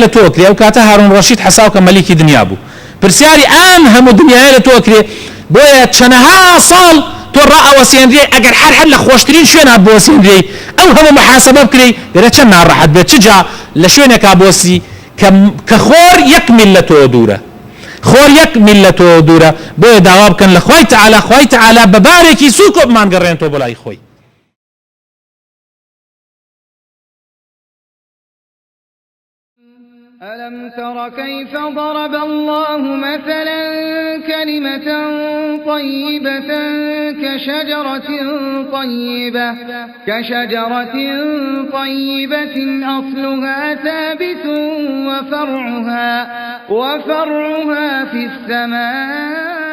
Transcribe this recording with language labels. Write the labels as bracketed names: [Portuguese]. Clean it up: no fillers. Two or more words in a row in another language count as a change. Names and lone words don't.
[Central Kurdish] لە تۆ کرێ ئەو کاتە هارون ڕەشید حەساو کە مەلیکی دنیا بوو پرسیاری ئان هەموو دنیای لە تۆ کرێ بۆیە چەندەها ساڵ تۆ ڕائەوەسێنرێ ئەگەر هەر لە خۆشترین شوێنە بۆسێنرێ ئەو هەموو محاسبە بکرێ دەرە چەند ناڕەحەت بێت چجا لە شوێنێکا بۆسی کە خۆر یەک میل لە تۆ دوورە خۆر یەک میل لە تۆ دوورە بۆیە داوا بکەن لە خوای تەعالە بە بارێکی سووکۆ بمانگەڕێنەوە بۆ لای خۆی [Arabic] ألم تر كيف ضرب الله مثلا كلمة طيبة كشجرة طيبة أصلها ثابت وفرعها في السماء